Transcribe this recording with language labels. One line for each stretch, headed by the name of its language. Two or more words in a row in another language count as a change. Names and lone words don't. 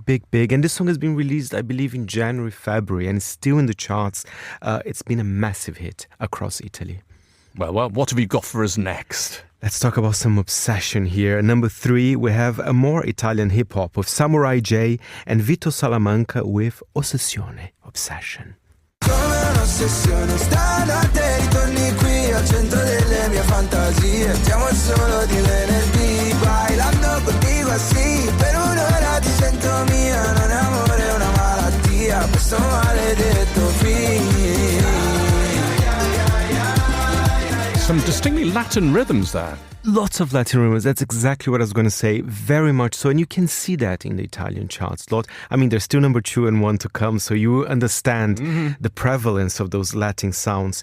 English: And this song has been released, I believe, in January, February, and it's still in the charts. It's been a massive hit across Italy. Well, what have you got for us next? Let's talk about some obsession here. Number 3, we have a more Italian hip-hop with Samurai J and Vito Salamanca with Ossessione, Obsession.
Italian: Ossessione, stanotte ritorni qui al centro delle mie fantasie. Siamo il solo di venerdì,
Spanish: bailando contigo así.
Italian: Per un'ora ti sento mia, non è amore, è una malattia. Questo maledetto film.
English: Some distinctly Latin rhythms there. Lots of Latin rhythms. That's exactly what I was going to say. Very much so. And you can see that in the Italian charts. I mean, there's still number 2 and 1 to come. So you understand the prevalence of those Latin sounds.